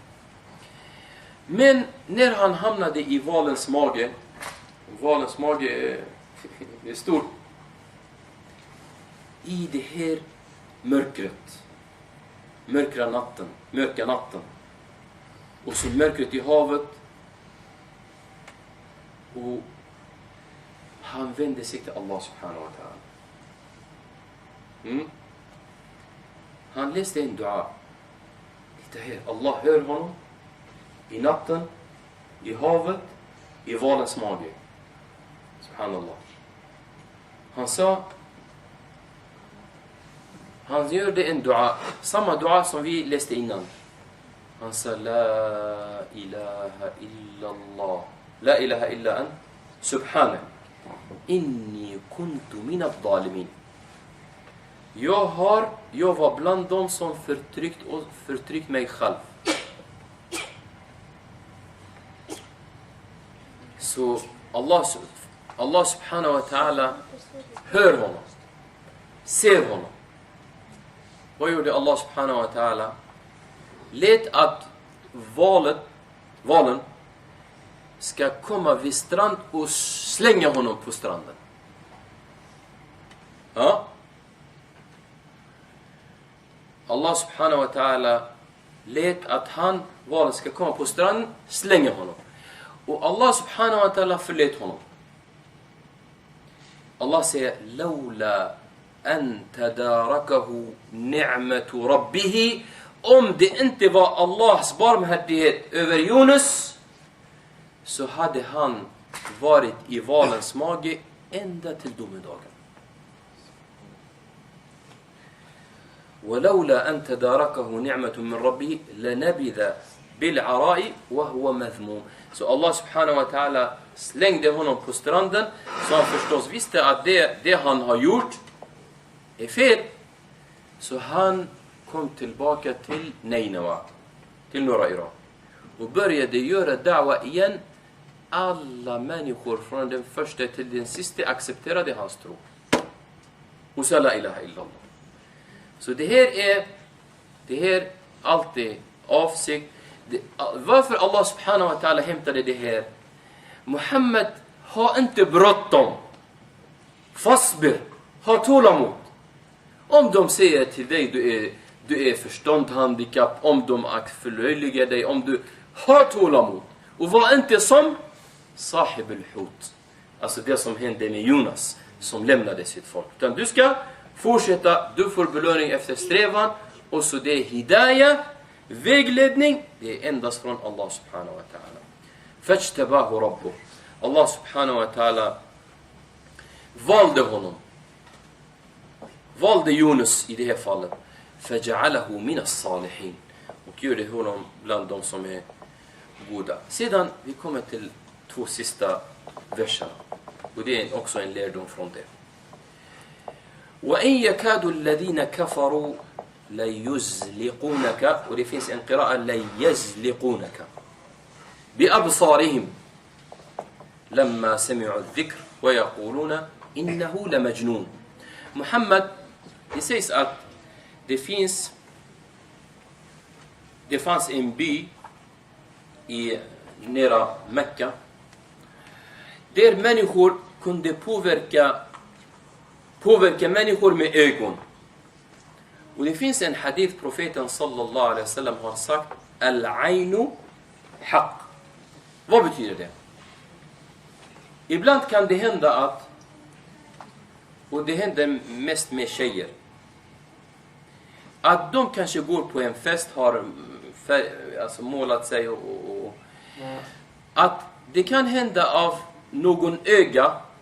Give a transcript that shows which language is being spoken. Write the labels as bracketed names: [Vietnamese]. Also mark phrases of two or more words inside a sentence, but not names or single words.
[Swedish] Men när han hamnade i valens mage är stor. I det här mörkret. Mörka natten. Och så mörkret i havet. Och han vände sig till [Arabic] الله سبحانه وتعالى. [Swedish] Han läste en dua. Titta här, Allah hör honom. I natten, i havet, i valens mage. Subhanallah. Han gjorde en dua. Samma dua som vi läste innan. Han sa [Arabic] لا إله إلا الله. لا إله إلا أنت سبحانك. إني كنت من الظالمين. [Swedish] Jag var bland dem som förtryckt mig själv. Så [Arabic] الله سبحانه وتعالى [Swedish] hör honom. Ser honom. Vad gjorde [Arabic] الله سبحانه وتعالى? [Swedish] Lät att valen ska komma vid strand och slänga honom på stranden. Ja? [Arabic] الله سبحانه وتعالى [Swedish] lät att valen ska komma på stranden, slänga honom. Och [Arabic] الله سبحانه وتعالى [Swedish] förlät honom. Allah säger [Arabic] لولا أن تداركه نعمة ربه. [Swedish] Om det inte var Allahs barmhärtighet över Yunus så hade han varit i valens mage ända till domedagen. [Arabic] ولولا أن تداركه نعمة من ربه لنبذ بالعراء وهو مذموم. [Swedish] Så [Arabic] الله سبحانه وتعالى [Swedish] slängde honom på stranden. Så han förstås visste att det han har gjort är fel. Så han kom tillbaka till Nineve, till norra Irak. Och började göra da'wa igen. Alla människor från den första till den sista accepterade hans tro. Och sa [Arabic] لا إله إلا الله. [Swedish] Så det här alltid avsikt. Varför [Arabic] الله سبحانه وتعالى [Swedish] hämtade det här? Muhammed har inte bråttom. Fasbir. Ha tålamod. Om de säger till dig du är förståndhandikapp, om de förlöjligar dig, om du har tålamod. Och var inte som [Arabic] صاحب الحوت. [Swedish] Alltså det som hände med Jonas som lämnade sitt folk. Utan du ska fortsätta, du får belöning efter strävan. Och så det är hidayah, vägledning, det är endast från [Arabic] الله سبحانه وتعالى. فاجتباه ربه. الله سبحانه وتعالى [Swedish] valde honom. Valde Jonas i det här fallet. [Arabic] فجعله من الصالحين. [Swedish] Och gjorde honom bland de som är goda. Sedan vi kommer till 2 sista verserna. Och det är också en lärdom från det. [Arabic] وَإِنْ يَكَادُ الَّذِينَ كَفَرُوا لَيُزْلِقُونَكَ. [Swedish] Och det finns en qira'a [Arabic] لَيَزْلِقُونَكَ بِأَبْصَارِهِمْ لَمَّا سَمِعُوا الذِّكْرِ وَيَقُولُونَ إِنَّهُ لَمَجْنُونَ. [Swedish] Muhammad, det sägs att det fanns en by i nära Mekka där människor kunde påverka människor med ögon. Och det finns en hadith profeten [Arabic] صلى الله عليه وسلم [Swedish] har sagt [Arabic] العين حق. [Swedish] Vad betyder det? Ibland kan det hända att, och det händer mest med tjejer, att de kanske går på en fest, har målat sig och att det kan hända av någon öga.